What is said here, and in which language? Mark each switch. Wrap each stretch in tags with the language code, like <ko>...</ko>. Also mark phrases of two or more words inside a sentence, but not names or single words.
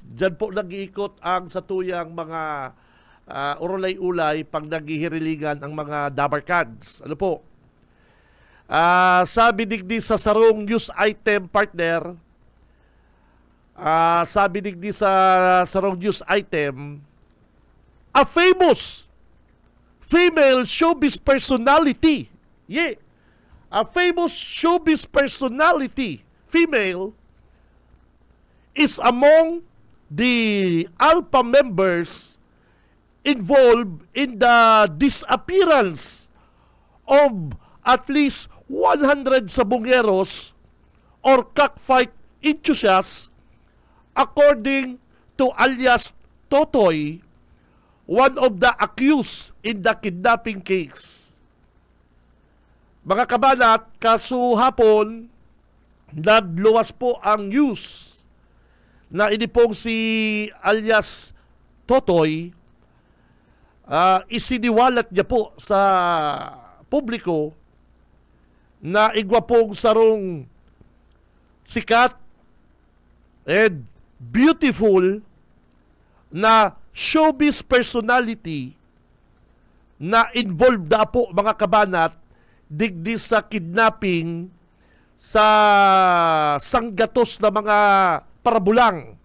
<bik>Diyan po nag-iikot ang satuyang mga urulay-ulay pag naghihirilingan ang mga dabarkads. Ano po? Sabi digdi sa sarong</bik> <en>news item,</en> <bik>partner, sabi digdi sa sarong</bik> <en>news item, a famous female showbiz personality, a famous showbiz personality, female, is among the Alpha members involved in the disappearance of at least 100 sabongeros or cockfight enthusiasts, according to alias Totoy, one of the accused in the kidnapping case.</en> <bik>Mga kabanat, kaso hapon, nagluwas po ang news na ini pong si alias Totoy, isiniwalat niya po sa publiko na igwa pong sarong sikat</bik> <en>and beautiful</en> <bik>na</bik> <en>showbiz personality</en> <bik>na involved na po, mga kabanat, digdi sa kidnapping sa sanggatos na mga parabulang.</bik>